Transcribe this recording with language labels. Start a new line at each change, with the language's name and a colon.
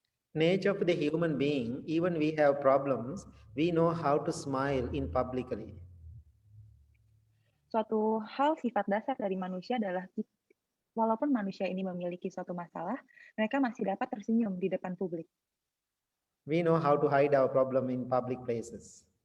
English: Nature of the human being, even we have problems, we know how to smile in publicly.
Indonesian: Suatu hal sifat dasar dari manusia adalah walaupun manusia ini memiliki suatu masalah, mereka masih dapat tersenyum di depan publik.
English: We know how to hide our problem in public places.